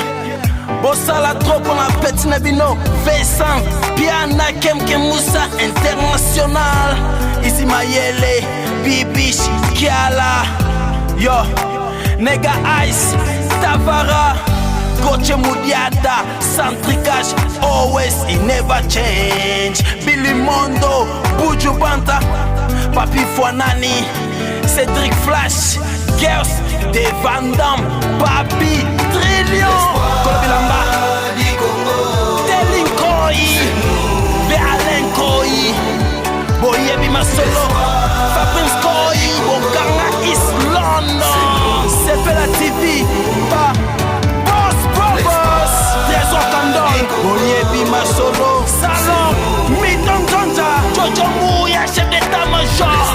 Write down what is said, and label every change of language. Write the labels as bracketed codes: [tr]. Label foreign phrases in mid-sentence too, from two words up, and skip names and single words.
[fr] Bossala trop pour la petite Nabino, Vincent, Piana Kemke Moussa, International, Ici Mayele, Bibish, Kiala, yo, Nega Ice, Tavara, Goche Mudiata, Centricage, [en] always it never change. [fr] Billy Mondo, Buju Banta, Papi Fouanani, Cédric Flash, Girls, De Van Damme, Papi Trillion, Kolobilamba, Telin Koi, Alain Koi, Boyebi Masolo, Fabrice Koi, Bonganga East London, c'est la TV, pas Trésor Kandol, Boyebi Masolo, Salon, Miton Tonja, Jojo Mouya, chef d'état-major,